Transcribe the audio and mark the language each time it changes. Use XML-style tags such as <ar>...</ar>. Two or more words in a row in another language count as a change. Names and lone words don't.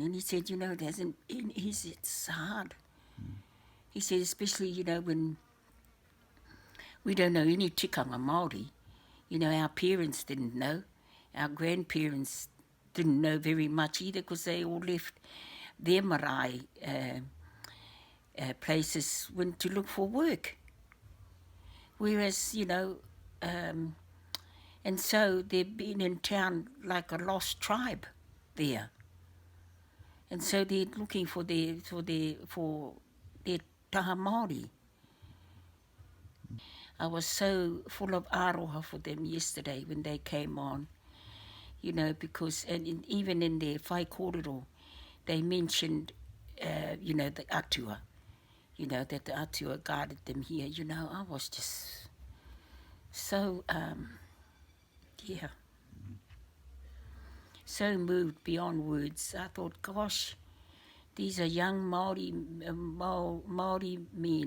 <en>And he said, you know, it hasn't been easy, it's hard. He said, especially, you know, when we don't know any</en> <mi>tikanga Māori,</mi> <en>you know, our parents didn't know, our grandparents didn't know very much either, because they all left their marae places went to look for work. Whereas, you know, and so they've been in town like a lost tribe there. And so they're looking for their</en> <mi>taha Māori.</mi> <en>I was so full of aroha for them yesterday when they came on, you know, because, and even in their</en> <mi>whai kōrero,</mi> <en>they mentioned, you know, the atua, you know, that the atua guarded them here. You know, I was just so, yeah, so moved beyond words. I thought, gosh, these are young Māori men.</en>